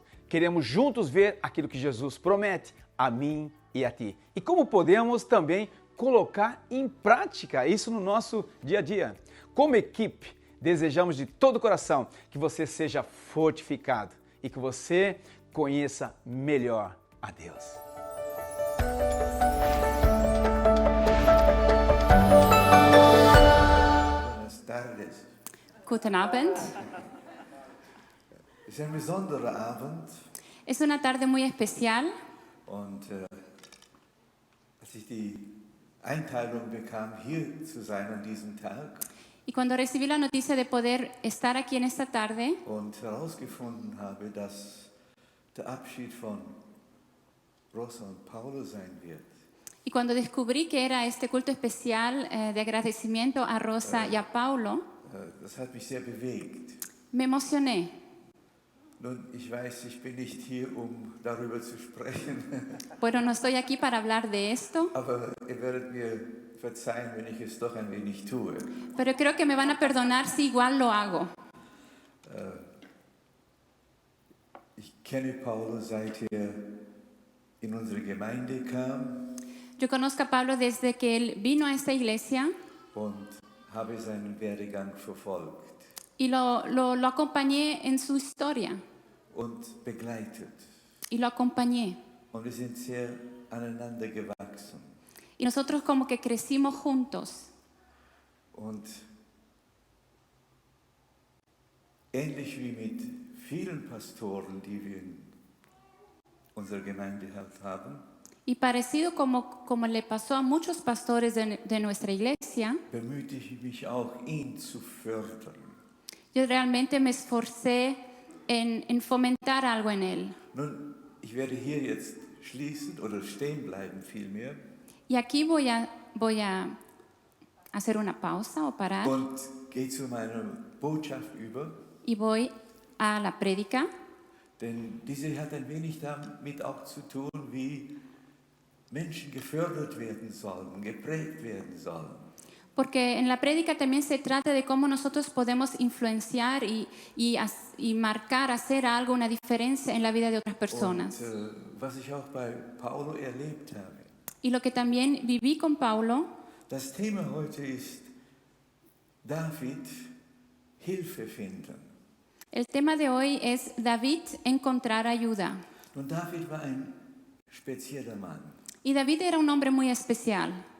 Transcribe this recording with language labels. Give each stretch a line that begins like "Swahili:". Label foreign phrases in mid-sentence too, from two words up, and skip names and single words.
Portuguese: Queremos juntos ver aquilo que Jesus promete a mim e a ti. E como podemos também colocar em prática isso no nosso dia a dia. Como equipe, desejamos de todo o coração que você seja fortificado e que você conheça melhor a Deus.
Spanish: Buenas tardes.
German: Guten Abend. Es ist ein besonderer Abend
Spanish: Es una tarde muy especial
German: und als ich die Einteilung bekam, hier zu sein an diesem Tag
Spanish: y cuando recibí la noticia de poder estar aquí en esta tarde
German: und herausgefunden habe, dass der Abschied von Rosa und Paulo sein wird,
Spanish: y cuando descubrí que era este culto especial de agradecimiento a Rosa y a Paulo,
German: das hat mich sehr bewegt.
Spanish: me emocioné.
German: Nun, ich weiß, ich bin nicht hier, um darüber zu sprechen,
Spanish: Bueno, no estoy aquí para hablar de esto,
German: aber ihr werdet mir verzeihen, wenn ich es doch ein wenig tue.
Spanish: pero creo que me van a perdonar si igual lo hago.
German: Ich kenne Paulo, seit er in unsere Gemeinde kam
Spanish: Yo conozco a Pablo desde que él vino a esta iglesia
German: und habe seinen Werdegang verfolgt
Spanish: y lo acompañé en su historia
German: und begleitet.
Spanish: y lo acompañé.
German: Und wir sind sehr aneinander gewachsen.
Spanish: Y nosotros como que crecimos juntos.
German: Und ähnlich wie mit vielen Pastoren, die wir in unserer Gemeinde haben,
Spanish: Y parecido como le pasó a muchos pastores de nuestra iglesia,
German: bemühte ich mich auch, ihn zu fördern.
Spanish: yo realmente me esforcé en fomentar algo en él.
German: Nun, ich werde hier jetzt schließen oder stehen bleiben vielmehr
Spanish: Y aquí voy a hacer una pausa o parar
German: und gehe zu meiner Botschaft über,
Spanish: y voy a la prédica,
German: denn diese hat ein wenig damit auch zu tun, wie Menschen gefördert werden sollen, geprägt werden sollen.
Spanish: porque en la prédica también se trata de cómo nosotros podemos influenciar y marcar, hacer algo, una diferencia en la vida de otras personas.
German: Und was ich auch bei Paulo erlebt habe.
Spanish: Y lo que también viví con Paulo,
German: Das Thema heute ist David, Hilfe finden.
Spanish: el tema de hoy es David encontrar ayuda.
German: Und David war ein spezieller Mann.
Spanish: Y David era un hombre muy especial.